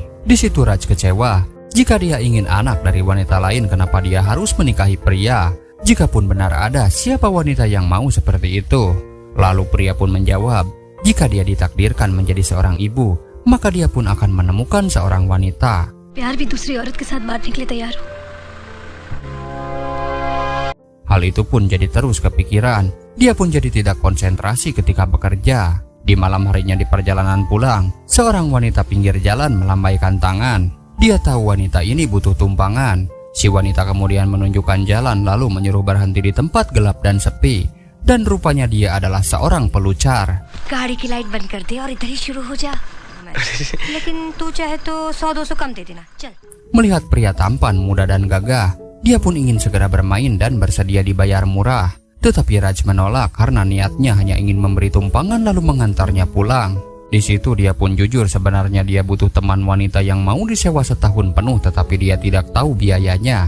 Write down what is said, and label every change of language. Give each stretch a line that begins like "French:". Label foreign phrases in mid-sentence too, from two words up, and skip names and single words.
Indonesian: Di situ Raj kecewa. Jika dia ingin anak dari wanita lain, kenapa dia harus menikahi pria? Jikapun benar ada, siapa wanita yang mau seperti itu? Lalu pria pun menjawab, jika dia ditakdirkan menjadi seorang ibu, maka dia pun akan menemukan seorang wanita.
Hindi: प्यार भी दूसरी औरत के साथ बांटने के लिए तैयार हूँ.
Indonesian: Hal itu pun jadi terus kepikiran. Dia pun jadi tidak konsentrasi ketika bekerja. Di malam harinya di perjalanan pulang, seorang wanita pinggir jalan melambaikan tangan. Dia tahu wanita ini butuh tumpangan. Si wanita kemudian menunjukkan jalan lalu menyuruh berhenti di tempat gelap dan sepi. Dan rupanya dia adalah seorang pelucar.
Hindi: गाड़ी की लाइट बंद कर दे और इधर ही शुरू हो जा. लेकिन तू चाहे तो 100-200 कम दे देना. चल.
Indonesian: Melihat pria tampan, muda dan gagah, dia pun ingin segera bermain dan bersedia dibayar murah. Tetapi Raj menolak karena niatnya hanya ingin memberi tumpangan lalu mengantarnya pulang. Di situ dia pun jujur sebenarnya dia butuh teman wanita yang mau disewa setahun penuh, tetapi dia tidak tahu biayanya.